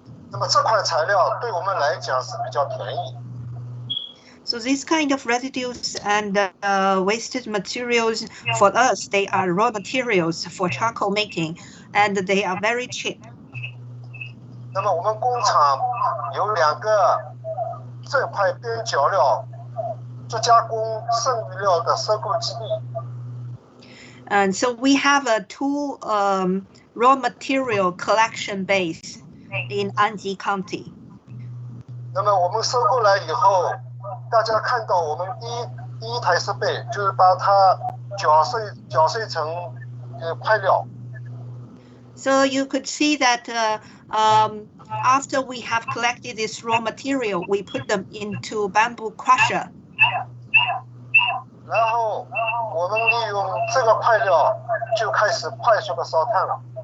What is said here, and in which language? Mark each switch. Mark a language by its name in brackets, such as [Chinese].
[Chinese] 那么这块材料对我们来讲是比较便宜。 [English] So this kind of residues and wasted materials for us, they are raw materials for charcoal making, and they are very cheap. [Chinese] 那么我们工厂有2个这块边角料做加工剩余料的收购基地。 [English] And so we have a 2 raw material collection base in Anji County. [Chinese] 那么我们收购来以后，大家看到我们第一台设备就是把它搅碎成块料。 [English] So you could see that after we have collected this raw material, we put them into bamboo crusher. [Chinese] 然后我们利用这个块料就开始快速的烧炭了。